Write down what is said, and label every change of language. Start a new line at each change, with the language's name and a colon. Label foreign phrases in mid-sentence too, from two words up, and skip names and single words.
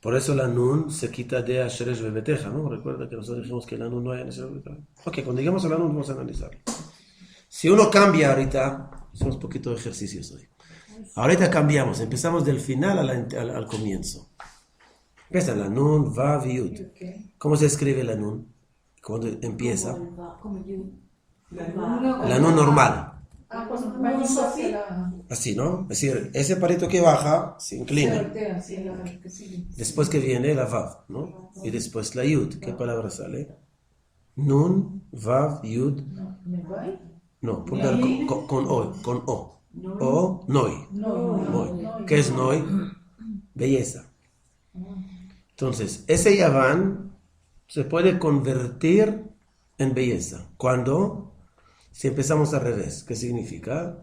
Spanish: Por eso la nun se quita de
Hebrew: אשרש בביתך,
Spanish: ¿no? Recuerda que nosotros dijimos que la nun no hay en ese Bebeteja. Ok, cuando lleguemos a la nun vamos a analizarlo. Si uno cambia ahorita, hacemos un poquito de ejercicios hoy. Ahorita cambiamos, empezamos del final al comienzo. Empieza la nun, vav, yud. ¿Cómo se escribe la nun? Cuando empieza. La nun normal. Pues vamos hacia la... Así, ¿no? Es decir, ese palito que baja se Se inclina. voltea hacia la que sigue. Después que viene la vav, ¿no? Y después la yud. ¿Qué palabra sale? Nun, vav, yud. No, ¿me va? No, con o, con o. O, noi. Noi. ¿Qué es noi? Belleza. Entonces, ese Yaván se puede convertir en belleza. ¿Cuándo? Si empezamos al revés. ¿Qué significa?